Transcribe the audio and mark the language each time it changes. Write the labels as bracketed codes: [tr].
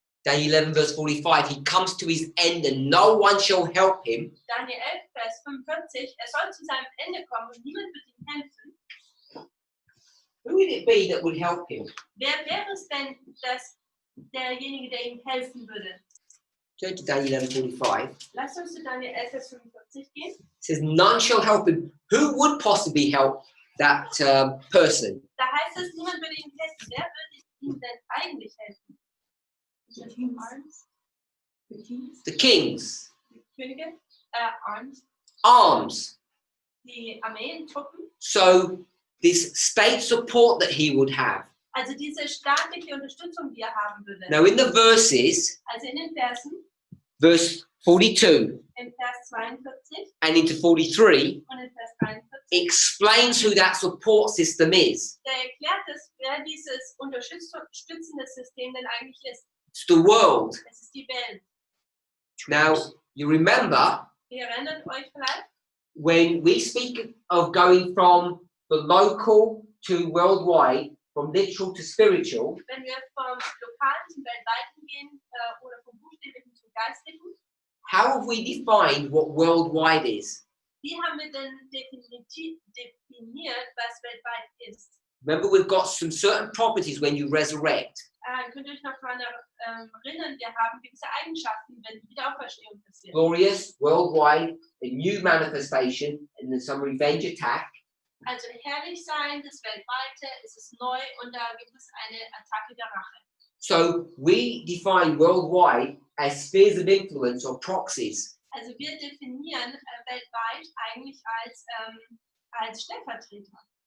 [en] Daniel 11 verse 45, he comes to his end and no one shall help him. [de] Daniel 11, Vers 45, er soll zu seinem Ende kommen und niemand wird ihm helfen. [en] Who would it be that would help him? [de] Wer wäre es denn, dass derjenige, der ihm helfen würde? [en] Go to Daniel 11:45. [de] Lass uns zu Daniel 11, Vers 45 gehen. [en] It says, none shall help him. Who would possibly help that person? [de] Da heißt es, niemand würde ihm helfen. Wer würde ihm denn eigentlich helfen? [en] The kings. The kings. The kings, [de] Die Könige, Arms, [en] arms. [de] die Armeen, Truppen. [en] So this state support that he would have. [de] Also diese staatliche Unterstützung, die er haben würde. [en] Now in the verses, [de] Also in den Versen, [en] verse 42 [de] in Vers 42 [en] and into 43, [de] und in Vers 43, [en] explains who that support system is. [de] der erklärt es, wer dieses unterstützende System denn eigentlich ist. [en] It's the world. [de] Es ist die Welt. [en] Now, you remember [de] Ihr erinnert euch vielleicht, [en] when we speak of going from the local to worldwide, from literal to spiritual, [de] wenn wir vom Lokalen zum Weltweiten gehen oder vom Buchstäblichen zum Geistlichen, [en] how have we defined what worldwide is? [de] wie haben wir denn definiert, was weltweit ist? [en] Remember, we've got some certain properties when you resurrect. [de] Könnt ihr euch noch daran erinnern, wir haben gewisse Eigenschaften, wenn die Wiederauferstehung passiert. [en] Glorious, worldwide, a new manifestation, and then some revenge attack. [de] Also herrlich sein, das Weltweite, es ist neu und da gibt es eine Attacke der Rache. [en] So we define worldwide as spheres of influence or proxies. [de] Also wir definieren weltweit eigentlich als Stellvertreter.